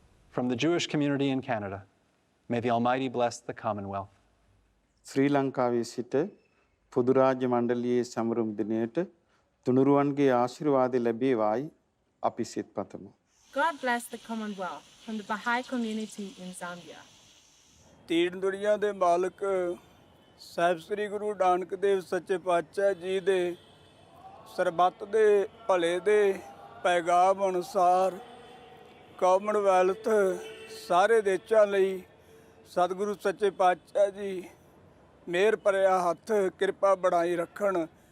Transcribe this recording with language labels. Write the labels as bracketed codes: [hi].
[en] From the Jewish community in Canada, may the Almighty bless the Commonwealth. [si] ශ්‍රී ලංකාවේ සිට පොදු රාජ්‍ය මණ්ඩලයේ සමරුම් දිනයට තුනුරුවන්ගේ ආශිර්වාද ලැබේවායි අපි සිත පතමු. [en] God bless the Commonwealth from the Baha'i community in Zambia. [pa] ਤੀਨ ਦੁਨੀਆ ਦੇ ਮਾਲਕ ਸਾਹਿਬ ਸ੍ਰੀ ਗੁਰੂ ਨਾਨਕ ਦੇਵ ਸੱਚੇ ਪਾਤਸ਼ਾਹ ਜੀ ਦੇ ਸਰਬੱਤ ਦੇ ਭਲੇ ਦੇ ਪੈਗਾਮ ਅਨੁਸਾਰ ਕਾਮਨਵੈਲਥ ਸਾਰੇ ਦੇਸ਼ਾਂ ਲਈ ਸਤਿਗੁਰੂ ਸੱਚੇ ਪਾਤਸ਼ਾਹ ਜੀ ਮਿਹਰ ਭਰਿਆ ਹੱਥ ਕਿਰਪਾ ਬਣਾਈ ਰੱਖਣ.